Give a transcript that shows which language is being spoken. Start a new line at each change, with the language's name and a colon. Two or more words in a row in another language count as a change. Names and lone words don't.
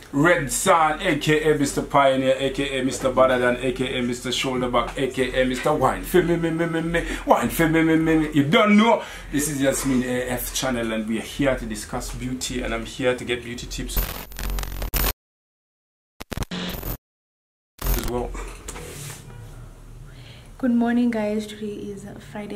English: Redsan, aka Mr. Pioneer, aka Mr. Badadan, aka Mr. Shoulderback, aka Mr. Wine for me, wine for me. You don't know. This is yaazzmineoz channel, and we are here to discuss beauty, and I'm here to get beauty tips as well. Good morning, guys. Today is Friday.